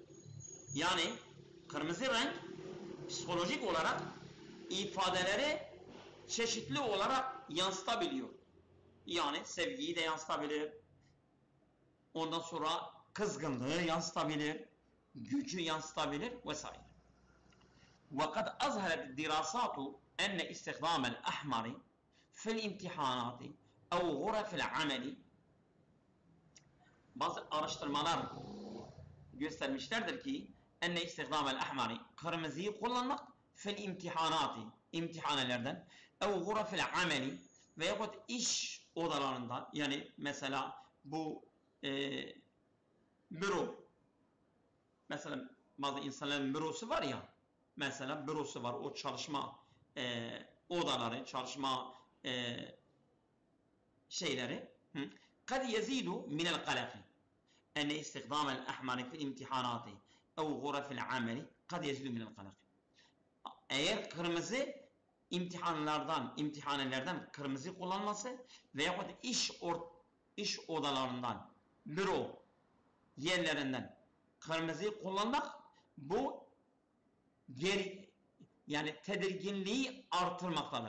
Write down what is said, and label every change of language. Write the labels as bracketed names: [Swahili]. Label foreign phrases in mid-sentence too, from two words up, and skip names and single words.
[Turkish] Yani kırmızı renk psikolojik olarak ifadeleri çeşitli olarak yansıtabiliyor. Yani sevgiyi de yansıtabilir. Ondan sonra kızgınlığı yansıtabilir. Gücü yansıtabilir vesaire. [Arabic] وقد أظهرت الدراسات أن استخدام الأحمر في الامتحانات أو غرف العمل, [Turkish] bazı araştırmalar göstermişlerdir ki [Arabic] أن استخدام الأحمر, [Turkish] kırmızıyı kullanmak [Arabic] في الامتحانات, [Turkish] imtihanelerden, [Arabic] أو غرف العمل [Turkish] veyahut iş odalarından, yani mesela bu büro, mesela bazı insanların bürosu var ya, Mesela bürosu var. O çalışma odaları, çalışma şeyleri. [Arabic] قد يزيد من القلق أن استخدام الأحمر في الامتحانات أو غرف العمل قد يزيد من القلق. [Turkish] Eğer kırmızı imtihanelerden kırmızı kullanması veyahut iş odalarından, büro yerlerinden kırmızı kullanmak bu yani tedirginliği artırmaktadır.